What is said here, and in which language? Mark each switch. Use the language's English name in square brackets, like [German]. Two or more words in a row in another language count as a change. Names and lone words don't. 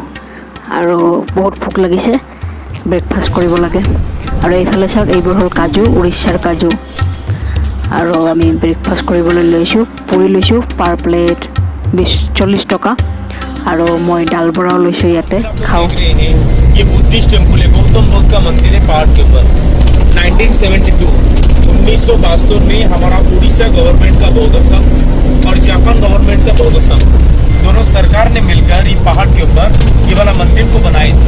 [Assamese] আৰু বহুত ভোক লাগিছে, ব্ৰেকফাষ্ট কৰিব লাগে। আৰু এইফালে চাওক, এইবোৰ হ'ল কাজু, উৰিষ্যাৰ কাজু। আৰু আমি ব্ৰেকফাষ্ট কৰিবলৈ লৈছোঁ, পুৰি লৈছোঁ [English] per plate [Assamese] 40 টকা। আৰু মই ডাল বৰাও লৈছোঁ ইয়াতে, খাওঁ। [Hindi] ये [English] Buddhist temple [Hindi] है, गौतम बुद्ध का मंदिर है पहाड़ के ऊपर। 1972 में हमारा उड़ीसा गवर्नमेंट का बौद्ध संघ और जापान गवर्नमेंट का बौद्ध संघ दोनों सरकार ने मिलकर ये पहाड़ के ऊपर ये वाला मंदिर को बनाए थे।